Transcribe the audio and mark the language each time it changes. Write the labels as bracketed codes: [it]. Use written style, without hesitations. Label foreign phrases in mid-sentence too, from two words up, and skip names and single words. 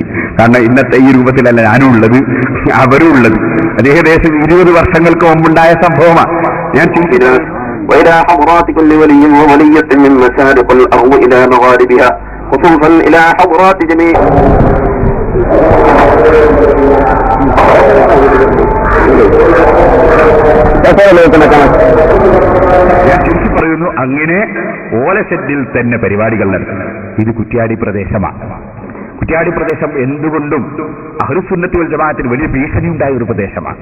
[ml] കാരണം ഇന്നത്തെ ഈ രൂപത്തിലല്ല ഞാനും ഉള്ളത്, അവരും ഉള്ളത്. അത് ഏകദേശം 20 വർഷങ്ങൾക്ക് മുമ്പുണ്ടായ സംഭവമാണ്. ഞാൻ ചിന്തിക്കുന്നത് [ar] وإلى حضرات كل ولي وولية من مشارق الأرض إلى مغاربها خصوصا إلى حضرات جميع [ml] ഞാൻ തിരിച്ചു പറയുന്നു. അങ്ങനെ ഓലഷെഡിൽ തന്നെ പരിപാടികൾ നടത്തുന്നു. ഇത് കുറ്റ്യാടി പ്രദേശമാണ്. കുറ്റ്യാടി പ്രദേശം എന്തുകൊണ്ടും അഹ്ലുസുന്നത്തി വൽ ജമാഅത്തിന് വലിയ ഭീഷണി ഉണ്ടായ ഒരു പ്രദേശമാണ്.